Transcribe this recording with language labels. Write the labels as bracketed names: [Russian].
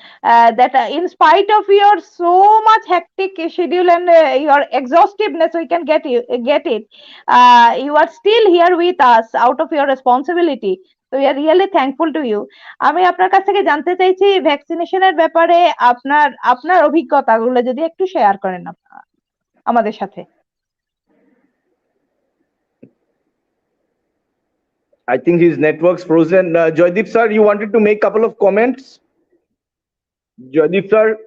[English] That in spite of your so much hectic schedule and your exhaustiveness, we can get it. You are still here with us out of your responsibility. So we are really thankful to you. [Bangla] আমি আপনার কাছ থেকে জানতে চাইছি ভ্যাকসিনেশনের ব্যাপারে আপনার অভিজ্ঞতাগুলো যদি একটু শেয়ার করেন আমাদের সাথে। [English] I think his network's frozen. Joydeep sir, you wanted to make a couple of comments? Joydeep sir.